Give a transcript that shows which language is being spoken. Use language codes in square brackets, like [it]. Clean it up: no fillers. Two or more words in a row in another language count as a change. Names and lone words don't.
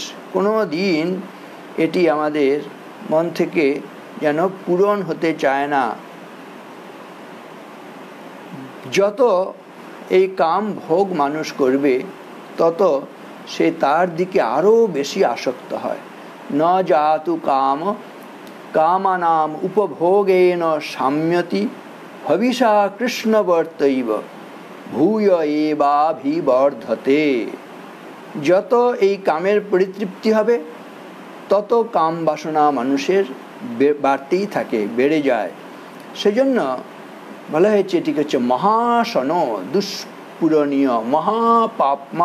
[bn] কোনো দিন এটি আমাদের মন থেকে যেন পূরণ হতে চায় না। যত এই কাম ভোগ মানুষ করবে তত সে তার দিকে আরও বেশি আসক্ত হয়। [sa] ন জাতু কাম কামানাম উপভোগেন সাম্যতি হবিষা কৃষ্ণবর্তৈব ভূয় এবাভিবর্ধতে। [bn] যত এই কামের পরিতৃপ্তি হবে তত কাম বাসনা মানুষের বাড়তেই থাকে, বেড়ে যায়। সেজন্য বলা হয়েছে এটিকে হচ্ছে মহাশন, দুষ্পূরণীয়, মহাপাপমা।